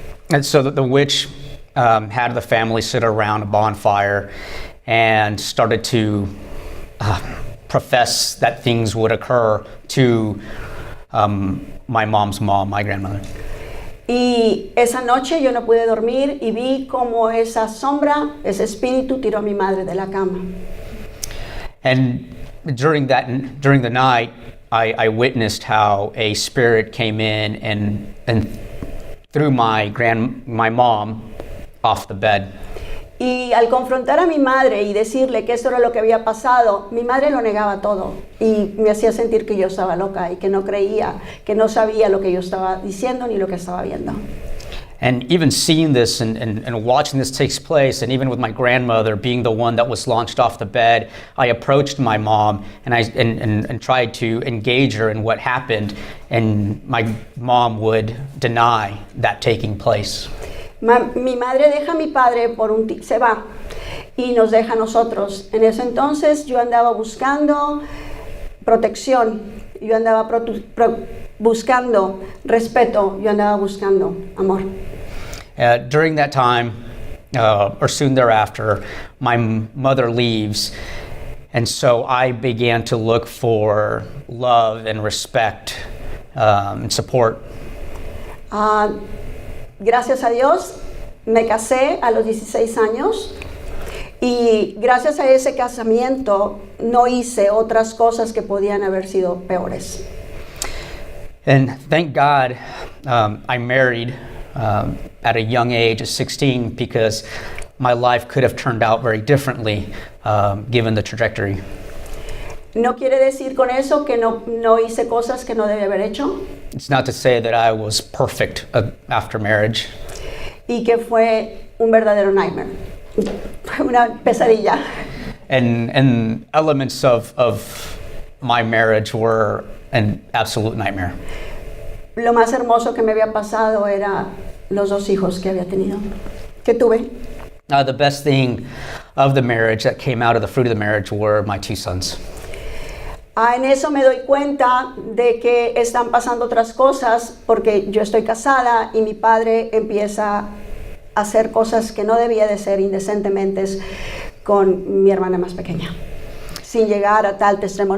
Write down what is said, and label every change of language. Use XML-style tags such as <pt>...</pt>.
<en>And so the witch had the family sit around a bonfire and started to profess that things would occur to my mom's mom, my grandmother.</en> <es>Y esa noche yo no pude dormir y vi como esa sombra, ese espíritu tiró a mi madre de la cama.</es> <en>And during the night, I witnessed how a spirit came in and threw my mom off the bed.</en> <es>Y al confrontar a mi madre y decirle que eso era lo que había pasado, mi madre lo negaba todo y me hacía sentir que yo estaba loca y que no creía, que no sabía lo que yo estaba diciendo ni lo que estaba viendo.</es> <en>And even seeing this and watching this take place, and even with my grandmother being the one that was launched off the bed, I approached my mom and tried to engage her in what happened, and my mom would deny that taking place.</en> <es>Mi madre deja a mi padre se va y nos deja a nosotros. En ese entonces yo andaba buscando protección, yo andaba buscando respeto, yo andaba buscando amor.</es> <en>During that time, or soon thereafter, my mother leaves, and so I began to look for love and respect and support.</en> <es>Gracias a Dios me casé a los 16 años Y gracias a ese casamiento no hice otras cosas que podían haber sido peores.</es> <en>And thank God I married at a young age of 16 because my life could have turned out very differently given the trajectory.</en> <es>No quiere decir con eso que no hice cosas que no debía haber hecho</es> <en>It's not to say that I was perfect after marriage,</en> <es>y que fue un verdadero nightmare, una pesadilla.</es> <en>and elements of my marriage were an absolute nightmare.</en> <es>Lo más hermoso que me había pasado era los 2 hijos que había tenido, que tuve.</es> <en>The best thing of the marriage that came out of the fruit of the marriage were my 2 sons.</en> <es>En eso me doy cuenta de que están pasando otras cosas porque yo estoy casada y mi padre empieza a hacer cosas que no debía de ser indecentemente con mi hermana más pequeña, sin llegar a tal extremo.</es>